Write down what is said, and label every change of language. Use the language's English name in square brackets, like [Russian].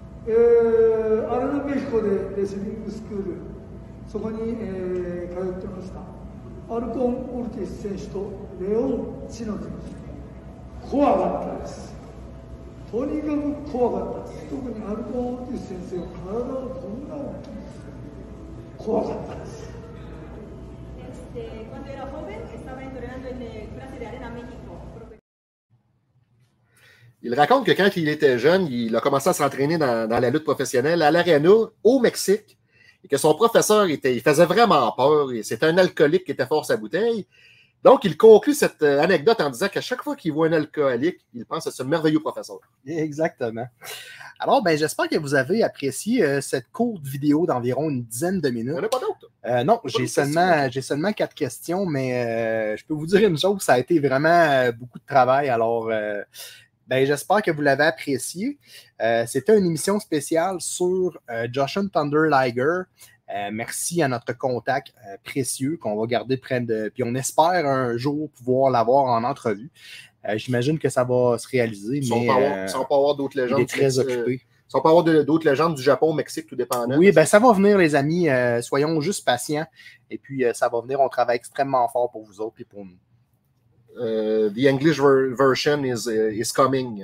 [Japanese] アラナメヒコでレスリングスクール、そこに、通ってました。アルコン・オルティス選手とレオン・チノ選手、怖かったです。とにかく怖かったです。特にアルコン・オルティス先生は体がこんな大きいです。怖かったです。 [Spanish] Cuando era joven estaba entrenando en clase de Arena México. [French] Il raconte que quand il était jeune, il a commencé à s'entraîner dans la lutte professionnelle à l'Arena au Mexique et que son professeur il faisait vraiment peur et c'était un alcoolique qui était fort sa bouteille. Donc, il conclut cette anecdote en disant qu'à chaque fois qu'il voit un alcoolique, il pense à ce merveilleux professeur. Exactement. Alors, j'espère que vous avez apprécié cette courte vidéo d'environ une dizaine de minutes. Il n'y en a pas d'autres. Non, j'ai seulement 4 questions, mais je peux vous dire une chose, ça a été vraiment beaucoup de travail. Alors, j'espère que vous l'avez apprécié. C'était une émission spéciale sur Jushin Thunder Liger. Merci à notre contact précieux qu'on va garder près de... Puis on espère un jour pouvoir l'avoir en entrevue. J'imagine que ça va se réaliser, mais sans pas avoir d'autres légendes. Il est très occupé. Si on peut avoir d'autres légendes du Japon, au Mexique, tout dépendant. Oui, ben ça va venir, les amis. Soyons juste patients. Et puis, ça va venir. On travaille extrêmement fort pour vous autres et pour nous. [English] The English version is coming.